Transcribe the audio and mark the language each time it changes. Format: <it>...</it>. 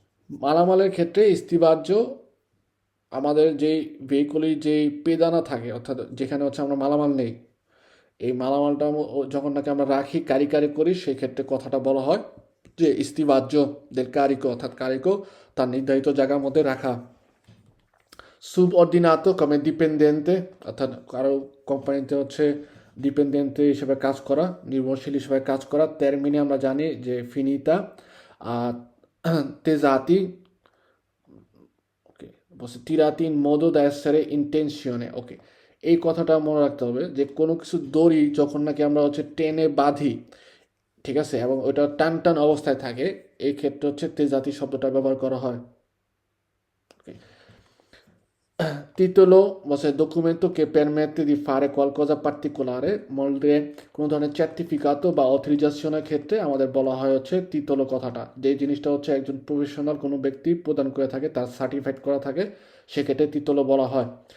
<bn>মালামালের ক্ষেত্রে স্থিতিবাচ্য আমাদের যেই ভেহিকলের যেই পেদানা থাকে, অর্থাৎ যেখানে হচ্ছে আমরা মালামাল নেই, এই মালামালটা যখন নাকি আমরা রাখি কারি কারি করি, সেই ক্ষেত্রে কথাটা বলা হয় যে স্থিতিবাচ্য del carico, অর্থাৎ কারিকো তার নির্ধারিত জায়গার মধ্যে রাখা।</bn> <it>subordinato come dipendente,</it> <bn>অর্থাৎ কারো কোম্পানিতে হচ্ছে ডিপেন্ডেন্ট হিসেবে কাজ করা, নির্ভরশীল হিসেবে কাজ করা।</bn> <it>termine</it> <bn>আমরা জানি যে</bn> <it>finita, আর tesati, ওকে, বলছে tirati in modo da essere in tensione, ওকে।</it> <bn>এই কথাটা মনে রাখতে হবে যে কোনো কিছু দড়ি যখন নাকি আমরা হচ্ছে টেনে বাঁধি, ঠিক আছে, এবং ওটা টান টান অবস্থায় থাকে, এই ক্ষেত্রে হচ্ছে তেজাতি শব্দটা ব্যবহার করা হয়। ওকে। Titolo বলছে</bn> <it>documento che permette di fare qualcosa particolare,</it> <bn>বলতে কোনো ধরনের সার্টিফিকাত বা অথরাইজেশনের ক্ষেত্রে আমাদের বলা হয় হচ্ছে titolo কথাটা, যে জিনিসটা হচ্ছে একজন প্রফেশনাল কোনো ব্যক্তি প্রদান করে থাকে, তার সার্টিফাইড করা থাকে, সেক্ষেত্রে titolo বলা হয়।</bn>